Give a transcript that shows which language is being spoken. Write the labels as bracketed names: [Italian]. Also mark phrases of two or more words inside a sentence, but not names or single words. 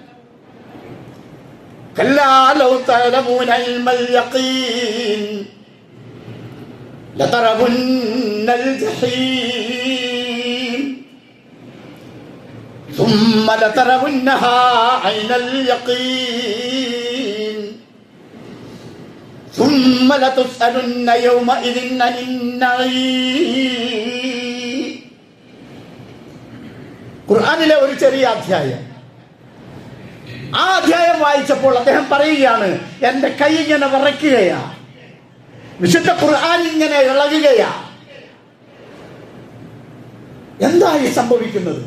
[Arabic] كلا لو تعلمون علم اليقين لترون الجحيم ثم لترونها عين اليقين ثم لتسألن يومئذ عن النعيم. [Malayalam] ഖുർആനിലെ ഒരു ചെറിയ അധ്യായം. ആ അധ്യായം വായിച്ചപ്പോൾ അദ്ദേഹം പറയുകയാണ്, എൻ്റെ കൈ ഇങ്ങനെ വിറയ്ക്കുകയാ, വിശുദ്ധ ഖുർആൻ ഇങ്ങനെ ഇളകുകയാ. എന്തായി സംഭവിക്കുന്നത്?